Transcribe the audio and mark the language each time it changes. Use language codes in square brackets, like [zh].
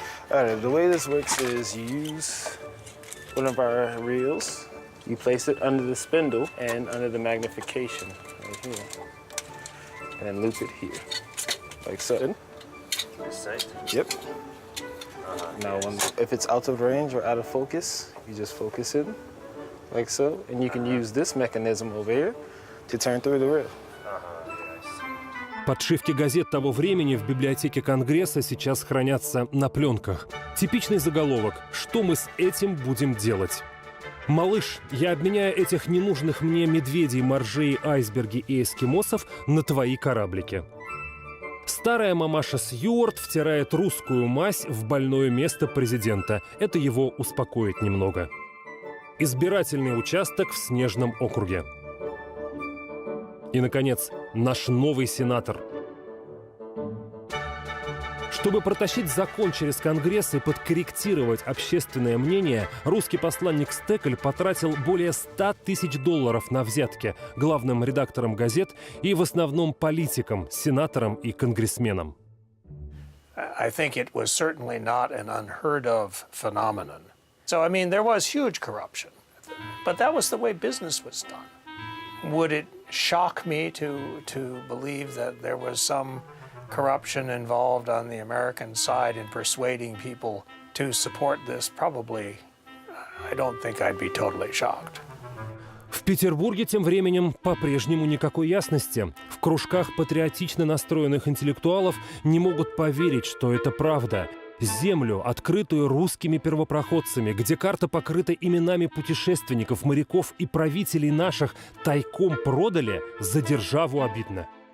[en] Alright, the way this works is you use one of our reels, you place it under the spindle and under the magnification right here. And loop it here, like so. Yep. Now, if it's out of range or out of focus, you just focus it, like so. And you can use this mechanism over here to turn through the reel. [ru] Подшивки газет того времени в библиотеке Конгресса сейчас хранятся на пленках. Типичный заголовок «Что мы с этим будем делать?». «Малыш, я обменяю этих ненужных мне медведей, моржей, айсберги и эскимосов на твои кораблики». Старая мамаша Сьюарт втирает русскую мазь в больное место президента. Это его успокоит немного. Избирательный участок в Снежном округе. И, наконец, наш новый сенатор. Чтобы протащить закон через Конгресс и подкорректировать общественное мнение, русский посланник Стекель потратил более $100 тысяч на взятки главным редакторам газет и в основном политикам, сенаторам и конгрессменам. [en] I think it was certainly not an unheard of phenomenon. So, I mean, there was huge corruption, but that was the way business was done. Would it shock me to believe that there was some corruption involved on the American side in persuading people to support this? Probably, I don't think I'd be totally shocked. [ru] В Петербурге тем временем по-прежнему никакой ясности. В кружках патриотично настроенных интеллектуалов не могут поверить, что это правда. Землю, открытую русскими первопроходцами, где карта покрыта именами путешественников, моряков и правителей наших, тайком продали, за державу обидно.